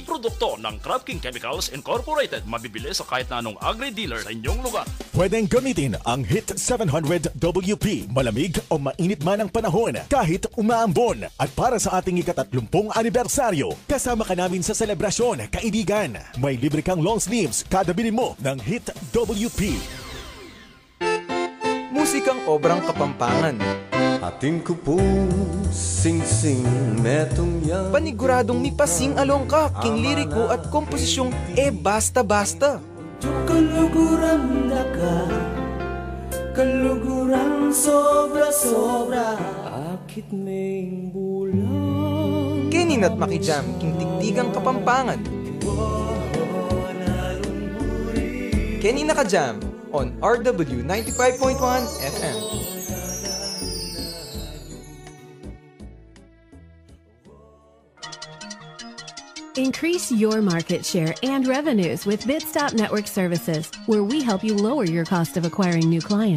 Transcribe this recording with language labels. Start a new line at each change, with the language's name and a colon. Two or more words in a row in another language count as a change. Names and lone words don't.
Filipino: Produkto ng Crab King Chemicals Incorporated. Mabibili sa kahit na anong agri-dealer sa inyong lugar. Pwedeng gamitin ang Hit 700 WP. Malamig o mainit man ang panahon, kahit umaambon. At para sa ating ika-30 anibersaryo, kasama ka namin sa selebrasyon, kaibigan. May libre kang
English: long sleeves
Filipino: kada bili mo ng Hit WP.
Pampanga: Musikang obrang Kapampangan. Ating ko pong sing-sing metong yan. Paniguradong mi pasing alongka, king liriko at komposisyong basta-basta. Kaluguran ka, kaluguran sobra-sobra. Akit may bulan. Kenin at makijam, king tigtigang Kapampangan. Kenin nakajam on RW 95.1 FM.
English: Increase your market share and revenues with Bitstop Network Services, where we help you lower your cost of acquiring new clients.